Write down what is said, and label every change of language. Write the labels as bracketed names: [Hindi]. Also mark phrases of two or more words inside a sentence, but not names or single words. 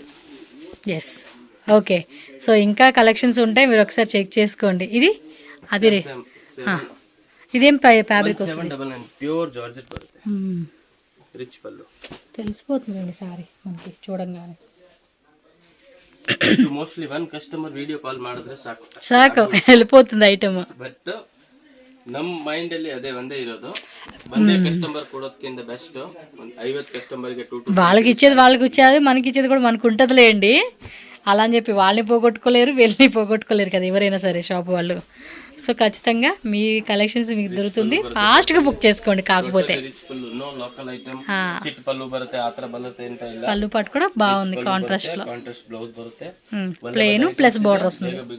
[English] yes okay so [Telugu] ఇంకా కలెక్షన్స్ ఉంటాయి మీరు ఒకసారి చెక్ చేసుకోండి ఇది అది రే ఇదేం ఫ్యాబ్రిక్ వస్తుంది [English] pure georgette బರುತ್ತೆ రిచ్ పల్లు [Telugu] తెలిసిపోతుందండి సారీ మనకి చూడంగానే [English] mostly one customer video call [Kannada] ಮಾಡಿದ್ರೆ ಸಾಕು [Telugu] వెళ్ళిపోతుంది ఐటమ్ [Kannada] బట్ ನಮ್ ಮೈಂಡ್ ಅಲ್ಲಿ ಅದೇ ಒಂದೇ ಇರೋದು, ಒಂದೇ ಕಸ್ಟಮರ್ ಕೊಡೋದಕ್ಕಿಂತ ಬೆಸ್ಟ್ 50 ಕಸ್ಟಮರ್ಗೆ 2 [Telugu] వాళ్ళకి ఇచ్చేది మనకి ఇచ్చేది కూడా మనకు ఉంటుందిలేండి. అలా అని చెప్పి వాళ్ళని పోగొట్టుకోలేరు, వీళ్ళని పోగొట్టుకోలేరు కదా ఎవరైనా సరే షాప్ వాళ్ళు. సో ఖచ్చితంగా మీ కలెక్షన్స్ మీకు దొరుకుతుంది, ఫాస్ట్గా బుక్ చేసుకోండి. కాకపోతే పళ్ళు పాటు కూడా బాగుంది, కాంట్రాస్ట్ లో [English] plain plus border [Telugu] వస్తుంది.